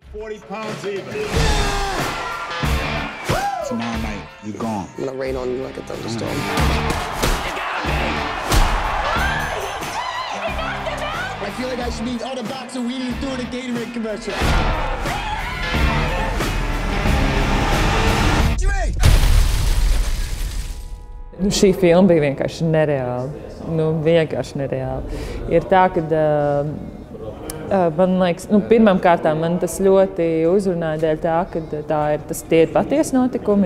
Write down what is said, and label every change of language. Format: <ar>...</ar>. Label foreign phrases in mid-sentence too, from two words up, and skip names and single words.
<en>40 pounds even. Tomorrow night, you're gone. I'm gonna rain on you like a thunderstorm. I feel like I should be on a box of weed doing a Gatorade commercial.</en> <lv>Šī filma bija vienkārši nereāla. Vienkārši nereāla. Ir tā, ka man liekas, pirmām kārtām man tas ļoti uzrunāja dēļ tā, ka tie ir patiesi notikumi.</lv>